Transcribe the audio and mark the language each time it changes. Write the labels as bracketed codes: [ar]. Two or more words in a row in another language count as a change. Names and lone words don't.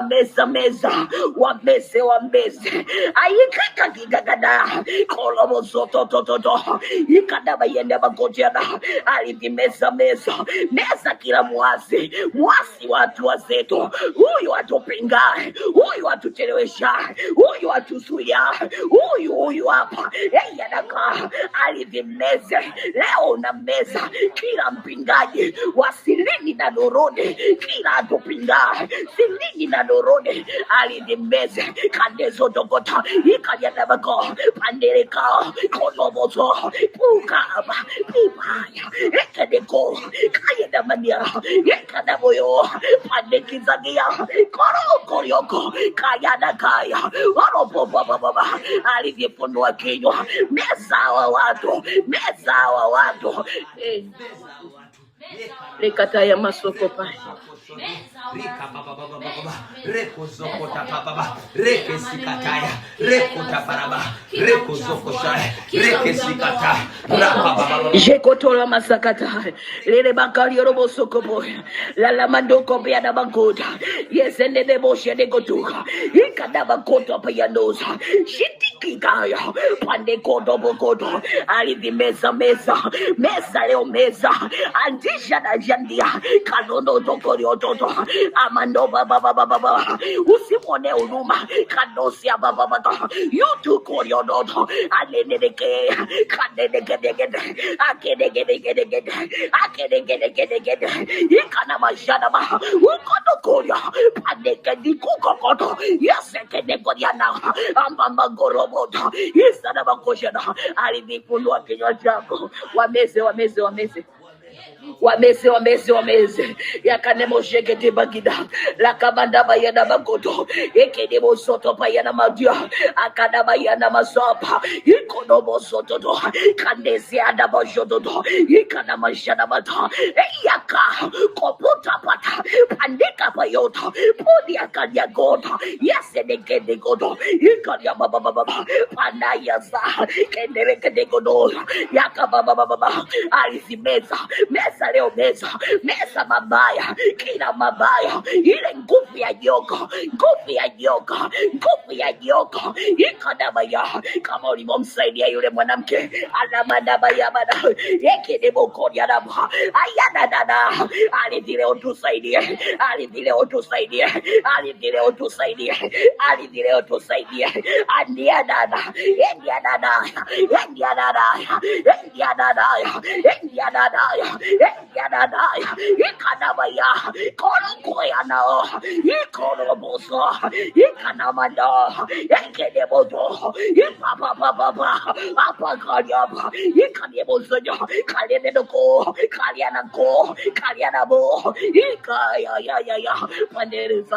[sw] Meza wameze ayikaka gigagada kolobo soto toto ikadaba yende bakotia da alivimeza meza kila mwasi watu wazetu, huyu atupingae, huyu atuchelewesha, huyu atusuia, huyu hapa yadaka alivimeze leo na meza kila mpingaji wa silini na dorode, kila atupingae silini na dorode alivimeze kandezo dogota ikajadabako pandeleka kolobozo pukaba pipaya ekedeko kayedama Pandikizagia, Yakadaboyo, Pandikizagia, Koro, Kayana Kaya, Oropo Baba, alivyofunua kinywa, meza wa watu, Rekataya masoko pa. Rika baba reko zoko tapapa reke sikataya reko taparaba reko zoko shaya reke sikata rapa baba jekotola masakata lele bakali robo soko boy la la mandoko bia da bankota yesende de boshe de gotuka ikada bakoto pa yandosa shitikikaya pande kodo bokodo alivi meza leo meza andisha na jandia kanono tokori ototo amando baba usimone huruma kanosia baba yutu kori ototo aleneke kadegede akedegede ikana majana ba ukodo koria pandeke dikukokoto yesekede koriana ambamba goroboto isana bakoshana alivifunua kinywa chako wameze yakanemo shekete bagida la kabanda bayana bagodo ekedemo soto bayana madia akada bayana masapa ikonomo soto do kandesi ada bajodo do ikana mashana mata eyaka kopota pata pandeka bayota podi akadia godo yesedekede godo ikania baba pandaya za kendere godo yakababa alizimeza meza leo meza mabaya kila mabaya ile nguvu ya joka ikadabaya kama ulivyomsaidia yule mwanamke alamadabaya bada yeke bokoni adaba ayana dada alivile utusaidie andia dada Yadadaya, Ikanabaya, Kolokoyana, Ikoloboso, Ikanamanda, Ekedebodo, Ipapa, Apakariaba, Ikanibosoja, Kalianako, Kalianabo, Ikaya, Pandereza.